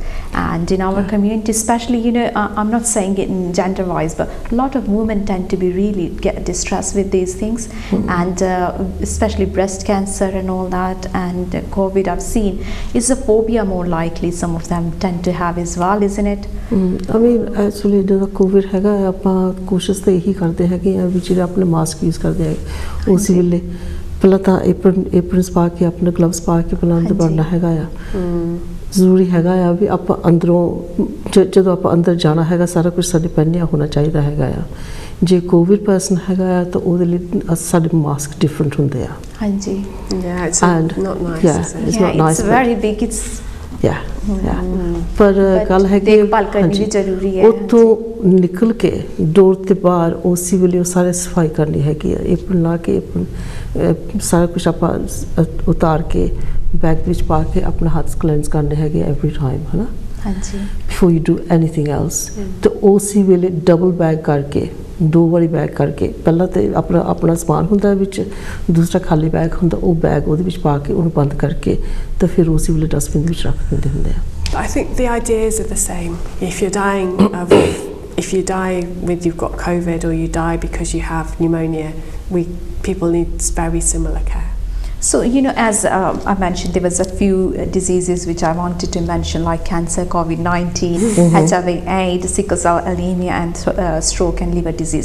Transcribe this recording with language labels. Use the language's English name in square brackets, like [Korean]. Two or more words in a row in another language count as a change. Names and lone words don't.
[English] And in our community, especially, I'm not saying it in gender-wise, but a lot of women tend to be really get distressed with these things, and especially breast cancer and all that, and COVID I've seen is a phobia more likely. Some of them tend to have as well, isn't it? I mean, actually, the COVID [Punjabi] हैगा ਆਪਾਂ ਕੋਸ਼ਿਸ਼ ਤਾਂ ਇਹੀ ਕਰਦੇ ਹੈਗੇ ਆ ਵੀ ਜਿਹੜੇ ਆਪਣੇ ਮਾਸਕ ਯੂਜ਼ ਕਰਦੇ ਹੈ ਉਸੇ ਵੇਲੇ ਪਹਿਲਾਂ ਤਾਂ ਐਪਰਨਸ ਪਾ ਕੇ ਆਪਣੇ ਗਲਵਸ ਪਾ ਕੇ ਪਹਿਲਾਂ ਅੰਦਰ ਵੜਨਾ ਹੈਗਾ ਆ ਜ਼ਰੂਰੀ ਹੈਗਾ ਆ ਵੀ ਆਪਾਂ ਅੰਦਰੋਂ ਜਦੋਂ ਆਪਾਂ ਅੰਦਰ ਜਾਣਾ ਹੈਗਾ ਸਾਰਾ ਕੁਝ ਸਾਡੇ ਪਹਿਨਿਆ ਹੋਣਾ ਚਾਹੀਦਾ ਹੈਗਾ ਆ ਜੇ ਕੋਵਿਡ ਪਰਸਨ ਹੈਗਾ ਆ ਤਾਂ ਉਹਦੇ ਲਈ ਸਾਡੇ ਮਾਸਕ ਡਿਫਰੈਂਟ ਹੁੰਦੇ ਆ ਹਾਂਜੀ [English] it's not nice, it's not nice, it's very big, it's [Punjabi] ਪਰ ਗੱਲ ਹੈ ਕਿ ਉੱਥੋਂ ਨਿਕਲ ਕੇ ਡੋਰ ਤੇ ਬਾਹਰ ਉਸੇ ਵੇਲੇ ਸਾਰੇ ਸਫ਼ਾਈ ਕਰਨੀ ਹੈਗੀ ਐਪਰਨ ਲਾ ਕੇ ਸਾਰਾ ਕੁਝ ਆਪ ਉਤਾਰ ਕੇ ਬੈਗ ਵਿਚ ਪਾ ਕੇ ਅਪਣਾ ਹੱਥ ਕਲੈਂਸ ਕਰਨੇ ਹੈਗੇ [English] every time [Punjabi] ਹੈ ਨਾ [English] before you do anything else [Punjabi] ਤੋ ਉਸੇ ਵੇਲੇ ਡਬਲ ਬੈਗ ਕਰਕੇ ਦੋ ਵਾਲੀ ਬੈਗ ਕਰਕੇ ਪਹਿਲਾ ਤੋ ਅਪਣਾ ਸਮਾਨ ਹੁੰਦਾ ਵਿਚ ਦੂਸਰਾ ਖਾਲੀ ਬੈਗ ਹੁੰਦਾ ਵੋ ਬੈਗ ਉਹਦੇ ਵਿਚ ਪਾ ਕੇ ਉਹਨੂੰ ਬੰਦ ਕਰਕੇ ਤੋ ਫਿਰ ਉਸੇ ਵੇਲੇ ਡਸਟਬਿਨ ਵਿਚ ਰੱਖ ਦਿੰਦੇ ਹੁੰਦੇ ਆ [English] I think the ideas are the same. If you're dying if you die with you've got COVID or you die because you have pneumonia, people need very similar care. So, as I mentioned, there was a few diseases which I wanted to mention, like cancer, COVID-19, HIV/AIDS, sickle cell anemia, and stroke and liver disease.